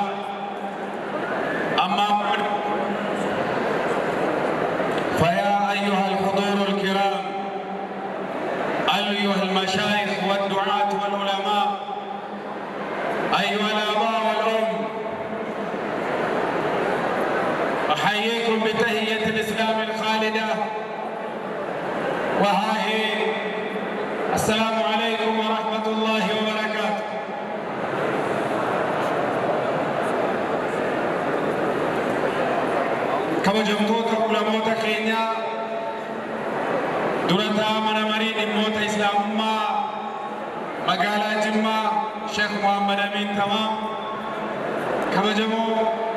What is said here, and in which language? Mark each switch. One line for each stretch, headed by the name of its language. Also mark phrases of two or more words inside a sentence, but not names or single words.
Arabic: أما بعد فيا أيها الحضور الكرام أيها المشايخ والدعاة والعلماء أيها الآباء والأم أحييكم بتحية الإسلام الخالدة وهي السلام عليكم ورحمة الله وبركاته.
Oromo: kabajamtoota ulamoota keenya durataa mana marii dhimmoota islaamummaa magaalaa Jimmaa Sheekh Muhammad Amin Tamaam, kabajamoo